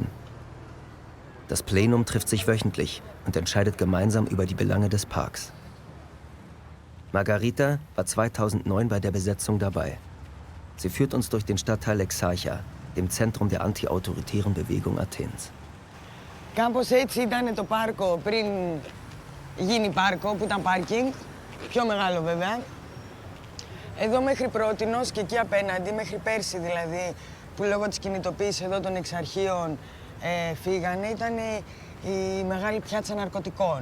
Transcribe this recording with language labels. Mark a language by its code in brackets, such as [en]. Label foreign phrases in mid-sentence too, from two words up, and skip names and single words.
[de] Das Plenum trifft sich wöchentlich und entscheidet gemeinsam über die Belange des Parks. Margarita war 2009 bei der Besetzung dabei. Sie führt uns durch den Stadtteil Exarcha, dem Zentrum der anti-autoritären Bewegung Athens. [el] Κάπως έτσι ήταν το πάρκο πριν γίνει πάρκο, που ήταν πάρκινγκ, πιο μεγάλο βέβαια. Εδώ μέχρι πρότινος και εκεί απέναντι, μέχρι πέρσι δηλαδή, που λόγω της κινητοποίησης εδώ των εξαρχείων φύγανε, ήταν η μεγάλη πιάτσα ναρκωτικών.